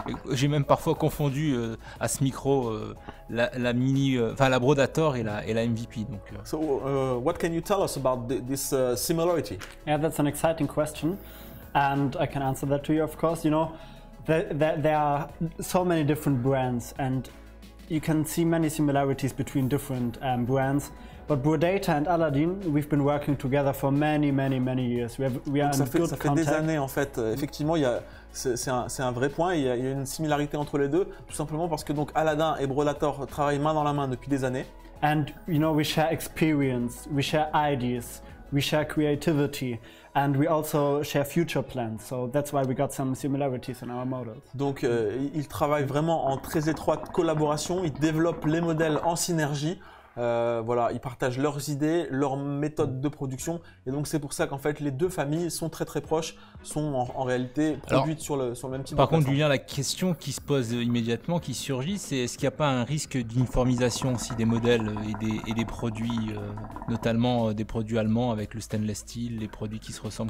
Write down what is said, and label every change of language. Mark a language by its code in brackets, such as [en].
[fr] J'ai même parfois confondu à ce micro la mini, la Brodator et la MVP. Donc. [en] So, what can you tell us about this similarity? Yeah, that's an exciting question, and I can answer that to you, of course. You know, there are so many different brands, and you can see many similarities between different brands. But Brodator and Aladdin, we've been working together for many years. We are in good contact. [fr] Ça fait des années en fait. Effectivement, c'est un vrai point. Il y a une similarité entre les deux, tout simplement parce que donc Aladdin et Brodator travaillent main dans la main depuis des années. [en] And you know, we share experience, we share ideas, we share creativity. And we also share future plans, so that's why we got some similarities in our models. [fr] Donc, ils travaillent vraiment en très étroite collaboration. Ils développent les modèles en synergie. Voilà, ils partagent leurs idées, leurs méthodes de production, et donc c'est pour ça qu'en fait les deux familles sont très proches, sont en réalité produites sur le même type de Par contre, plateforme. Julien, la question qui se pose immédiatement, qui surgit, c'est est-ce qu'il n'y a pas un risque d'uniformisation aussi des modèles et des produits, notamment des produits allemands avec le stainless steel, les produits qui se ressemblent.